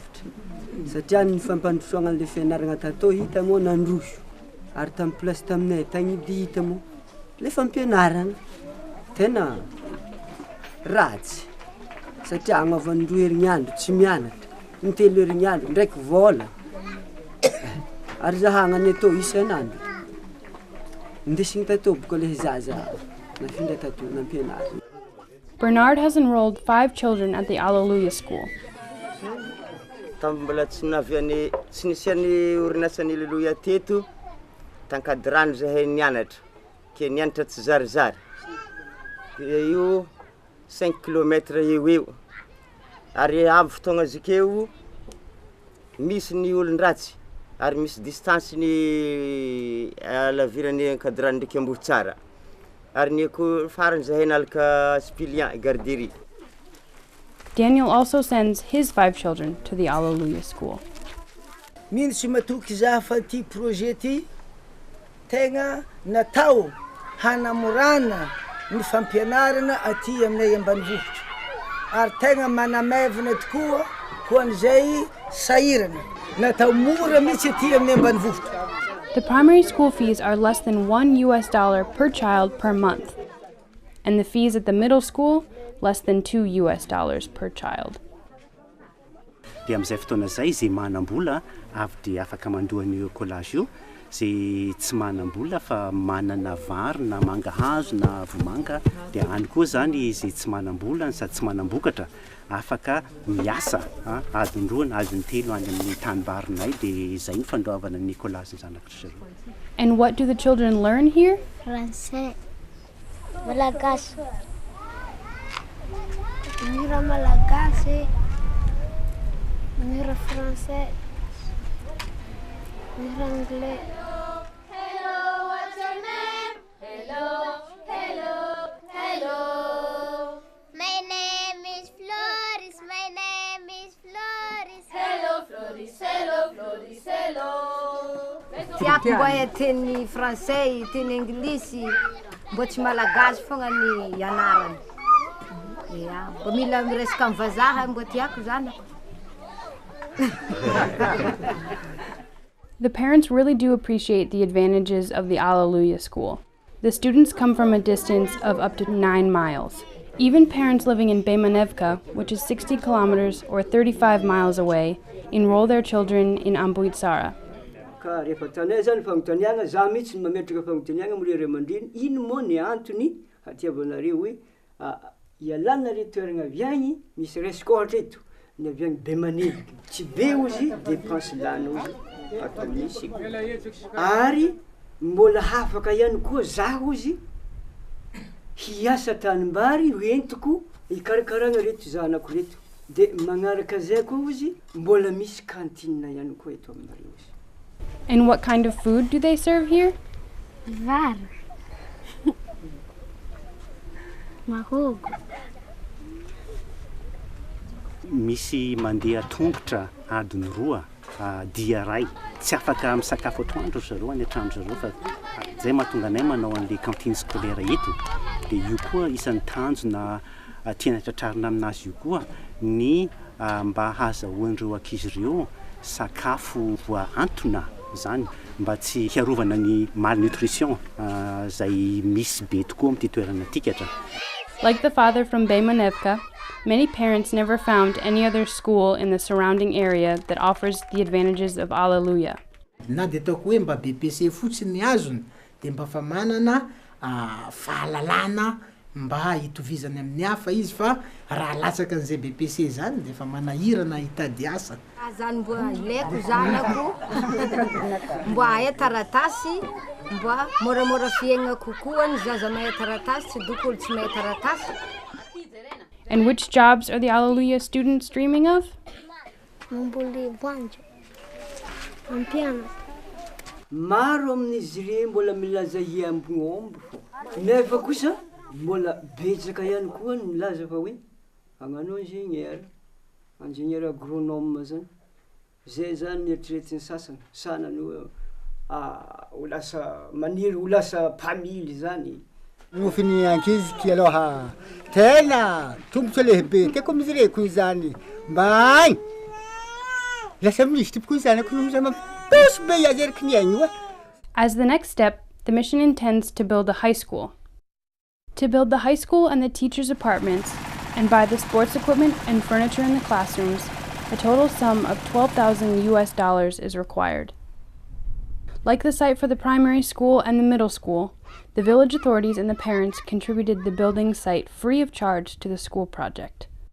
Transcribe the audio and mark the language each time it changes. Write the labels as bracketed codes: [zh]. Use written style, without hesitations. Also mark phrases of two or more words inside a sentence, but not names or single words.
[mg] satria ny fampandrosoagna le fianarana tatoy hita mo nandroso ary tamin'ny plasy taminay tagny hita mo le fampianarana tena ratsy satria agnaovan'ny 2 herignandro tsy mianatra ny 3 herignandro ndraiky vola ary zahagna ny atao isan'andro ndesigny tatao boka le zaza nafindra tatao nampianarana. [en] Bernard has enrolled 5 children at the Aleloia school. [mg] Mbola tsy naviany tsy nisiany orinasan'ny Aleloia teto tankadirano zahay nianatra ke nianatra tsy zarizary io 5 kilometre eo ary avy fotoagna zikeo misy ny olon-dratsy ary misy distance ny lavirany ankadirano ndraiky amboho tsara ary ny ko farany zahay nalaka Spilian garderie. [en] Daniel also sends his 5 children to the Aleloia school. [mg] Mino tsy matoky za fa ty projet ty tegna natao hanamorana ny fampianarana aty aminay ambanivohitra ary tegna manamevana tokoa ho an'izay sahirana natao mora mihitsy aty aminay ambanivohitra. [en] The primary school fees are less than $1 per child per month, and the fees at the middle school less than $2 per child. [mg] Dia am'izay fotoana zay zay manam-bola avy dia afaka mandoan'io collage io, zay tsy manam-bola fa manana vary na mangahazo na vomanga dia any koa zany zay tsy manam-bola sady tsy manam-bokatra afaka miasa adiny 2 na adiny 3 any amin'ny tanibarinay dia zay ny fandoavana ny collage zanak'ry zareo. [en] And what do the children learn here? [mg] Français, Malagasy, mira Malagasy, mira Français, mira Anglais. [en] Hello, what's your name? Hello, hello, hello. My name is Floris, my name is Floris. Hello, Floris, hello, Floris, hello. [mg] Tiako mba teny français, teny anglisy, mbo tsy malagasy fogna ny ianarana. Ya, mbo mila miresaka amin'ny vazaha mbo tiako zanako. [en] The parents really do appreciate the advantages of the Aleloia school. The students come from a distance of up to 9 miles. Even parents living in Beymanevka, which is 60 kilometers or 35 miles away, enroll their children in Amboitsara. [mg] Ka rehefa tanay zany fagnotaniagna za mihitsy mametraka fagnotaniagna amire ray aman-dreny ino moa ny antony hatiavanareo hoe ialanareo toeragna aviagny misy resaka ohatra eto ny aviagny Beymanevka tsy be ozy dépense lana ozy atao misy ary mbola hafaka ihany koa za ozy hiasa tanimbary hoentiko hikarakaragna reto zanako reto de magnaraka zay koa ozy mbola misy cantine ihany koa eto aminareo ozy. [en] And what kind of food do they serve here? [mg] Var. Mahogo. Misy mandeha tongotra adiny 2 dia ray tsy afaka misakafo atoandro zareo any atrano zareo fa zay mahatonga anay manao an'le [fr] cantine scolaire [mg] eto dia io koa isan'ny tanjona tiana tratrarina aminazy io koa ny mba hahazahoandreo ankizy ireo sakafo voaantona zany mba tsy hiarovana ny malnutrition zay misy be tokoa amin'ity toerana tikatra. [en] Like the father from Beymanevka, many parents never found any other school in the surrounding area that offers the advantages of Aleloia. [mg] Na dia ataoko hoe mba BPC fotsiny azony dia mba fa manana fahalalana mba hitovizany amin'ny hafa izy fa raha latsaka an'izay BPC zany dia fa manahirana hitady asa. Zany mbo ilaiko zanako mbo hahay taratasy mbo moramora fiaigna kokoa ny zaza mahay taratasy tsy doko olo tsy mahay taratasy. [en] And which jobs are the Aleloia students dreaming of? [mg] Mamboly voanjo, mampianatra. Maro amin'izy ireo mbola milaza hiambognombo fo nefa kosa mbola betsaka ihany koa ny milaza fa hoe hagnano [fr] ingénieur agronome [mg] zany zay zany nieritreretiny sasany sanany ho lasa maniry ho lasa mpamily zany. Nofiny ankiziky aloha tena tombotra lehibe tiako amizireko izany mba agny lasa misy tompoko izany ako noza mampiposy be azy eriky ny aigny oa [en] As the next step, the mission intends to build a high school. To build the high school and the teachers' apartments, and buy the sports equipment and furniture in the classrooms, a total sum of $12,000 is required. Like the site for the primary school and the middle school, the village authorities and the parents contributed the building site free of charge to the school project.